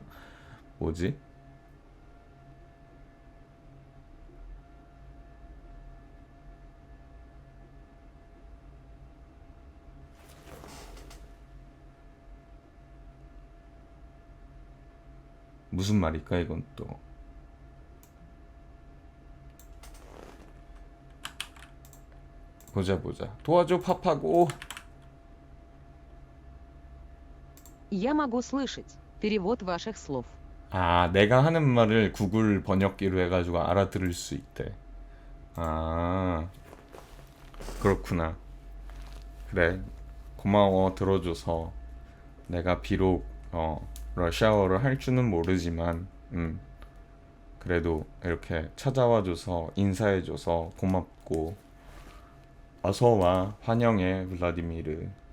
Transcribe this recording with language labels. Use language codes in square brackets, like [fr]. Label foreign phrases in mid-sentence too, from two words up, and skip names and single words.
[ko] 뭐지? 무슨 말일까 이건 또. 보자. 도와줘 팝하고. [ru] Я могу слышать перевод ваших слов. [ko] 내가 하는 말을 구글 번역기로 해가지고 알아들을 수 있대. 그렇구나. 그래. 고마워 들어줘서. 내가 비록 러시아어를 할 줄은 모르지만 그래도 이렇게 찾아와줘서 인사해줘서 고맙고 어서와 환영해 블라디미르.